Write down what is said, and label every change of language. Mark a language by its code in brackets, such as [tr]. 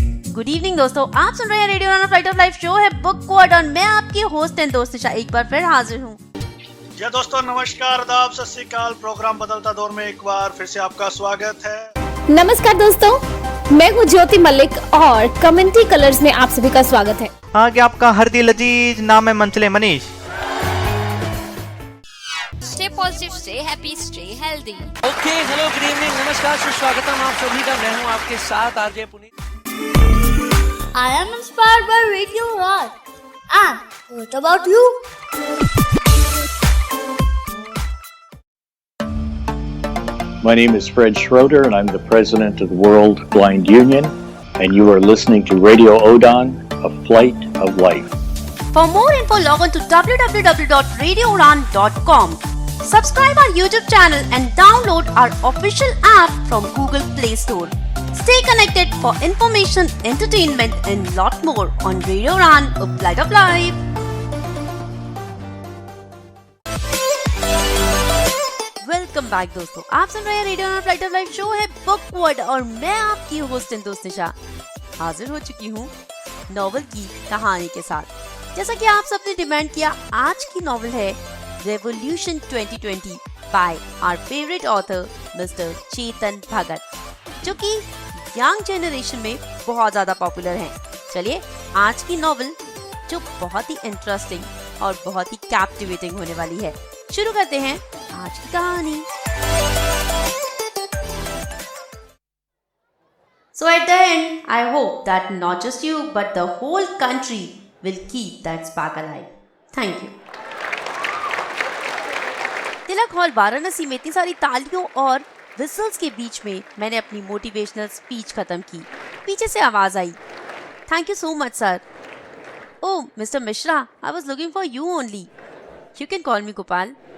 [hi] Good evening दोस्तों, आप सुन रहे हैं रेडियो उड़ान फ्लाइट ऑफ लाइफ। शो है बुकवर्ड और मैं आपकी होस्ट एंड दोस्त निशा एक बार फिर हाजिर हूँ। जी दोस्तों, नमस्कार, आदाब, सत श्री अकाल। प्रोग्राम बदलता दौर में एक बार फिर से आपका स्वागत है। नमस्कार दोस्तों, मैं हूँ ज्योति मलिक और कमेंट्री कलर्स में आप सभी का स्वागत है। आगे आपका हरदी लजीज, नाम है मंचले Manish. [en] Stay positive, stay happy, stay healthy. Okay, hello, good evening, [hi] नमस्कार, सुस्वागतम आप सभी का। मैं हूँ आपके साथ RJ Puneet. [en] I am inspired by Radio Udan. And what about you? My name is Fred Schroeder, and I'm the president of the World Blind Union, and you are listening to Radio Udan, a flight of life. For more info, log on to www.radioudan.com. Subscribe our YouTube channel and download our official app from Google Play Store. Stay connected for information, entertainment, and lot more on Radio Udan, a flight of life. [hi] Welcome back दोस्तों, आप सुन रहे हैं radio उड़ान flight of life. Show है बुकवर्ड और मैं आपकी host and दोस्त निशा हाजिर हो चुकी हूँ नॉवल की कहानी के साथ। जैसा कि आप सबने डिमांड किया, आज की नॉवल है revolution 2020 by our favourite author mister Chetan Bhagat, जो कि यंग जनरेशन में बहुत ज्यादा पॉपुलर हैं। चलिए आज की नॉवल, जो बहुत ही इंटरेस्टिंग और बहुत ही कैप्टिवेटिंग होने वाली है, शुरू करते हैं आज की कहानी। [en] So at the end, I hope that not just you but the whole country will keep that spark alive. Thank you. [hi] Tilak hall Varanasi में इतनी सारी तालियों और विजल्स के बीच में मैंने अपनी मोटिवेशनल स्पीच खत्म की। पीछे से आवाज आई, [en] Thank you so much sir. Oh mister Mishra, I was looking for you only. You can call me Gopal.